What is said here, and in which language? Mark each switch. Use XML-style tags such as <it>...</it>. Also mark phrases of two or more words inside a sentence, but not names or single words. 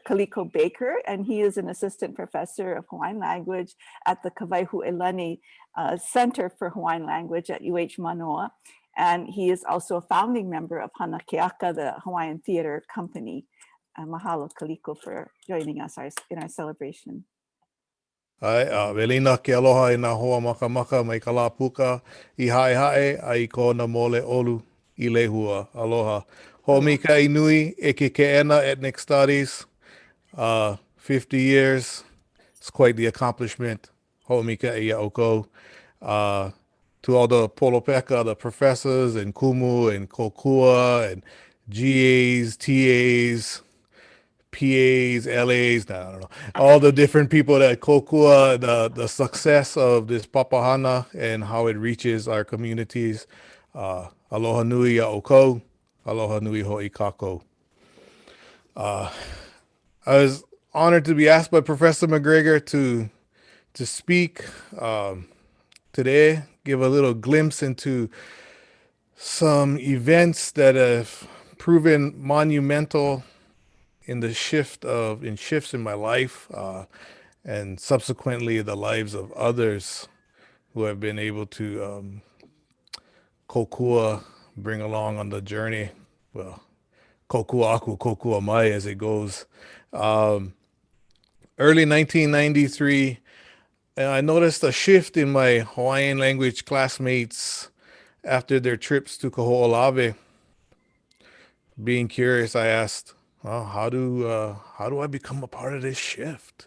<en>Kaliko Baker, and he is an assistant professor of Hawaiian language at the Kawaihu'elani Center for Hawaiian Language at UH Manoa. And he is also a founding member of Hanakeaka, the Hawaiian Theater Company. Mahalo, Kaliko, for joining us in our celebration.</en> <haw>Ai, welina ke aloha I nā hoa maka maka mai ka lā puka I hae hae ai ko na mole olu I lehua. Aloha. Ho'omika I nui e ke ena</haw> <en>ethnic studies. 50 years. It's quite the accomplishment.</en> <haw>Ho'omika I oko.</haw> <en>To all the polopeka, the professors and kumu and kokua and GAs, TAs, PAs, LAs, I don't know, all the different people that kokua, the success of this papahana and how it reaches our communities.</en> <haw>Aloha nui ya oko, aloha nui ho'i kako.</haw> <en>I was honored to be asked by Professor McGregor to speak today, give a little glimpse into some events that have proven monumental in the shifts in my life, and subsequently the lives of others who have been able to kokua, bring along on the journey. Well,</en> <haw>kokua aku, kokua mai</haw> <en>as it goes. Early 1993, I noticed a shift in my Hawaiian language classmates after their trips to Kaho'olawe. Being curious, I asked, well, how do I become a part of this shift?</en>